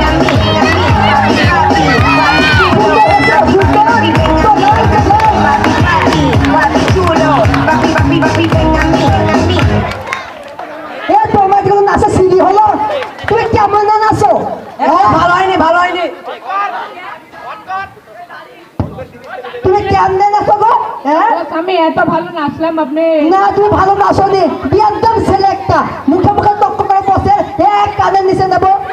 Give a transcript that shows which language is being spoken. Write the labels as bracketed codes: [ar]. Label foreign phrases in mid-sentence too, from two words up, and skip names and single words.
[es] a mí, papi, papi, papi chulo, papi, papi, ven a mí, papi, papi, papi chulo, papi, papi, papi, ven a mí, ven a mí. [bn] এ তোমার যখন নাচা সিঁড়ি হলো, তুমি কেমন না নাচো? ভালো হয়নি, ভালো হয়নি। তুমি কেমনে নাচো গো? হ্যাঁ বস আমি এত ভালো নাচলাম আপনি। না তুমি ভালো নাচো নি, একদম ছেলে একটা মুখে মুখে তক্ক করে বসে এক কানের নিচে নেবো।